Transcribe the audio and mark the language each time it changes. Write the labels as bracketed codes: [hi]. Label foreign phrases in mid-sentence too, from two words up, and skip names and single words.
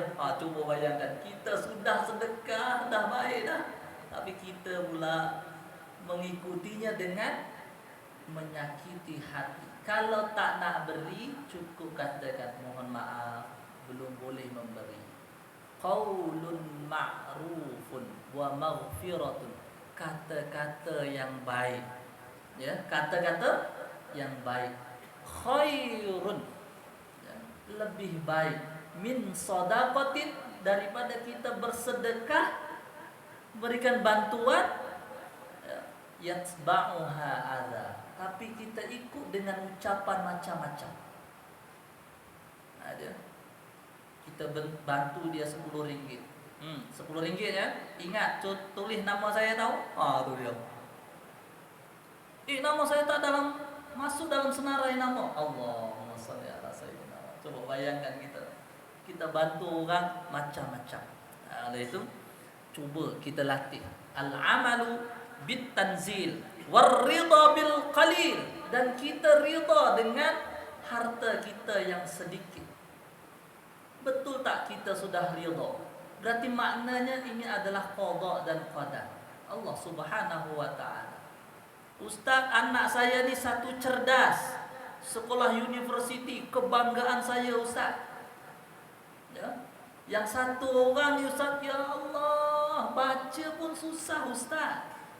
[ms] Cuba bayangkan, kita sudah sedekah, dah baik dah, tapi kita pula mengikutinya dengan menyakiti hati. Kalau tak nak beri, cukup katakan mohon maaf, belum boleh memberi. [ar] قول معروف ومغفرة, [ms] kata-kata yang baik, ya, kata-kata yang baik. Khairun, ya, lebih baik, [ar] من صدقة, [ms] daripada kita bersedekah, berikan bantuan, ya, [ar] يتبعها أذى, [ms] tapi kita ikut dengan ucapan macam-macam. Ada kita bantu dia RM10, RM10 ya. Ingat, tulis nama saya tahu. Tu dia. Nama saya tak masuk dalam senarai nama. [ar] اللهم صل على سيدنا. [ms] Coba bayangkan kita bantu orang macam-macam. Oleh itu cuba kita latih [ar] العمل بالتنزيل والرضا بالقليل, [ms] dan kita ridha dengan harta kita yang sedikit. Betul tak kita sudah ridha? Berarti maknanya ini adalah qada dan qadar Allah [ar] سبحانه وتعالى. [ms] Ustaz, anak saya ni satu cerdas, sekolah universiti, kebanggaan saya Ustaz. Ya. Yang satu orang ni Ustaz, ya Allah, baca pun susah Ustaz.